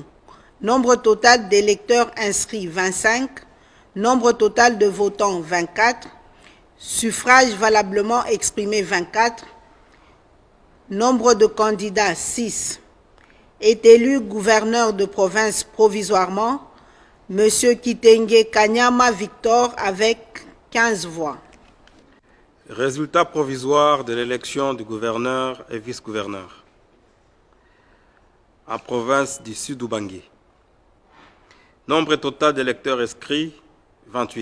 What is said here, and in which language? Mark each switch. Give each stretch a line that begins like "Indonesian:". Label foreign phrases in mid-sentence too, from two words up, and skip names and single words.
French: Nombre total d'électeurs inscrits 25. Nombre total de votants 24. Suffrage valablement exprimé 24. Nombre de candidats 6. Est élu gouverneur de province provisoirement M. Kitenge Kanyama Victor avec 15 voix. Résultat provisoire de l'élection du gouverneur et vice-gouverneur en province du Sud-Ubangi. Nombre total d'électeurs inscrits, 28.